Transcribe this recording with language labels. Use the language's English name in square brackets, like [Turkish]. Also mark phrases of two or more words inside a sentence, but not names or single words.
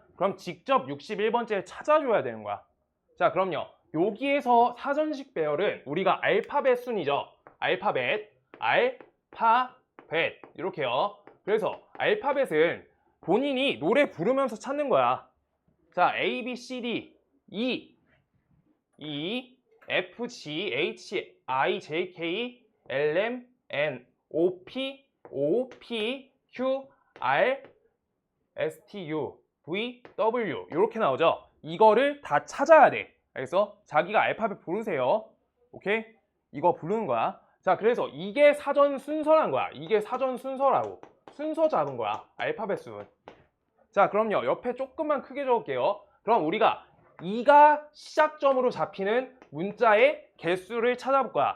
[Korean] 그럼 직접 61번째 찾아줘야 되는 거야. 자, 그럼요. 여기에서 사전식 배열은 우리가 알파벳 순이죠. 알파벳 이렇게요. 그래서 알파벳은 본인이 노래 부르면서 찾는 거야. 자, [English] A, B, C, D, E, F, G, H, I, J, K, L, M, N, O, P, Q, R, S, T, U, V, W 이렇게 나오죠. [Korean] 이거를 다 찾아야 돼. 그래서 자기가 알파벳 부르세요. 오케이? 이거 부르는 거야. 자, 그래서 이게 사전 순서란 거야. 이게 사전 순서라고. 순서 잡은 거야. 알파벳 순. 자, 그럼요. 옆에 조금만 크게 적을게요. 그럼 우리가 2가 시작점으로 잡히는 문자의 개수를 찾아볼 거야.